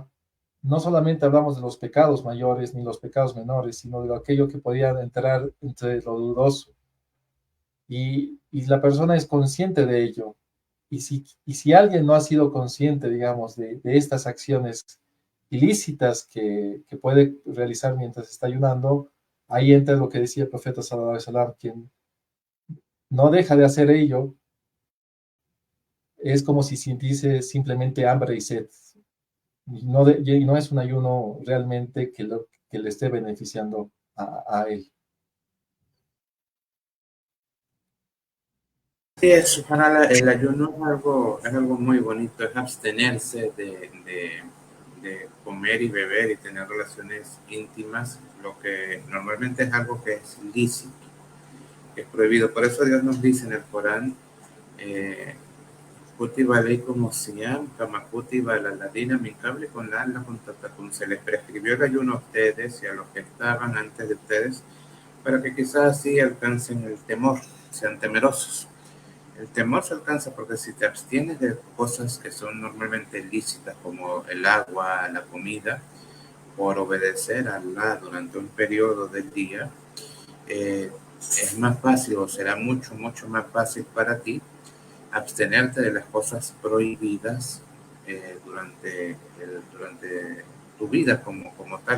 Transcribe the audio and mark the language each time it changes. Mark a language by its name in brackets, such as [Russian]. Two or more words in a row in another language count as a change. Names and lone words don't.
[Spanish] No solamente hablamos de los pecados mayores ni los pecados menores, sino de aquello que podía entrar entre lo dudoso. Y la persona es consciente de ello. Y si alguien no ha sido consciente, digamos, de estas acciones ilícitas que puede realizar mientras está ayunando, ahí entra lo que decía el profeta [Arabic] صلى الله عليه وسلم, [Spanish] quien no deja de hacer ello, es como si sintiese simplemente hambre y sed. Y no es un ayuno realmente que le esté beneficiando a él. Sí, es, para el ayuno es algo muy bonito, es abstenerse de comer y beber y tener relaciones íntimas, lo que normalmente es algo que es lícito, que es prohibido. Por eso Dios nos dice en el Corán, [Arabic] eh, كتب عليكم صيام, كما كتب على الذين من قبلكم لعلكم تتقون. [Spanish] Se les prescribió el ayuno a ustedes y a los que estaban antes de ustedes, para que quizás así alcancen el temor, sean temerosos. El temor se alcanza porque si te abstienes de cosas que son normalmente lícitas, como el agua, la comida, por obedecer a Allah durante un periodo del día, es más fácil o será mucho más fácil para ti abstenerte de las cosas prohibidas durante tu vida como tal.